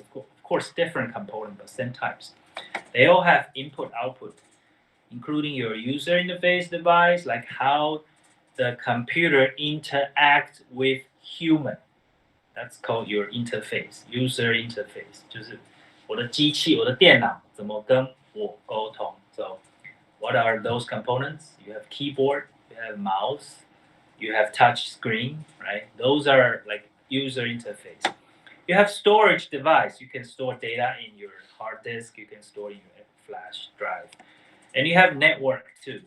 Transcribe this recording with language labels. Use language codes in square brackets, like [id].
[en] Of course, different components, but same types. They all have input, output, including your user interface device, like how the computer interacts with human. That's called your interface, user interface. [zh] 就是我的机器，我的电脑怎么跟我沟通。 [en] So, what are those components? You have keyboard, you have mouse, you have touch screen, right? Those are like user interface. You have storage device. You can store data in your hard disk. You can store in your flash drive. And you have network too.